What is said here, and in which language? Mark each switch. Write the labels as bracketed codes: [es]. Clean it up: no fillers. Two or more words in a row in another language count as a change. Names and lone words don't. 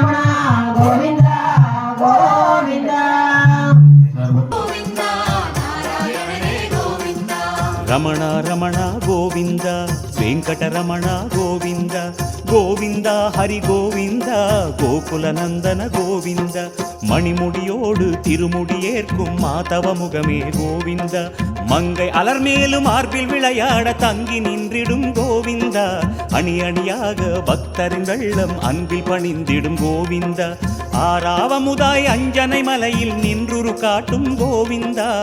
[kn] ಗೋವಿಂದ ಗೋವಿಂದ ರಮಣ ರಮಣ ಗೋವಿಂದ ವೆಂಕಟರಮಣ ಗೋವಿಂದ ಗೋವಿಂದ ಹರಿ ಗೋವಿಂದ [ta] கோகுலநந்தன கோவிந்த மணிமுடியோடு திருமுடியேற்கும் மாதவ முகமே கோவிந்த மங்கை அலர்மேலும் மார்பில் விளையாட தங்கி நின்றிடும் கோவிந்தா அணி அணியாக பக்தரின் வெள்ளம் அன்பில் பணிந்திடும் கோவிந்தா ஆறாவமுதாய் அஞ்சனை மலையில் நின்றுரு காட்டும் கோவிந்தா